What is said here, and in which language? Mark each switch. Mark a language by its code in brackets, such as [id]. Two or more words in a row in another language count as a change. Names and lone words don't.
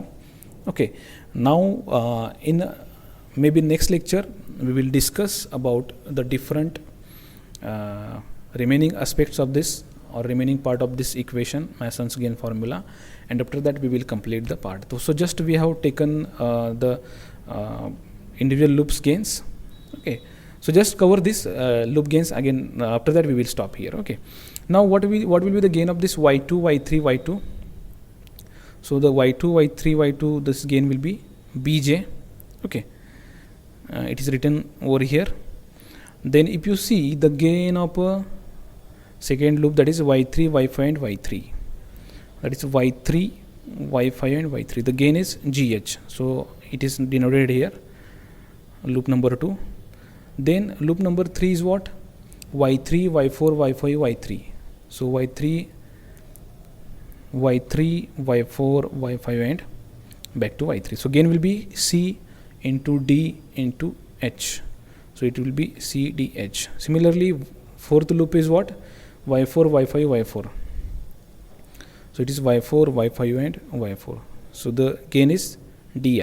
[en] Okay, now in maybe next lecture we will discuss about the different remaining aspects of this, or remaining part of this equation, Mason's gain formula, and after that we will complete the part. So just we have taken the individual loops gains. Okay, so just cover this loop gains again. After that we will stop here. Okay, now what will be the gain of this y2, y3, y2? So the y2, y3, y2, this gain will be bj. Okay, it is written over here. Then if you see the gain of a second loop, that is y3, y5, and y3, that is y3, y5, and y3, the gain is gh. So it is denoted here, loop number 2. Then loop number 3 is what? y3, y4, y5, y3. So y3, y4, y5, and back to y3. So gain will be c into d into h. So it will be c d h. Similarly, fourth loop is what? y4, y5, y4. So it is y4, y5, and y4. So the gain is di.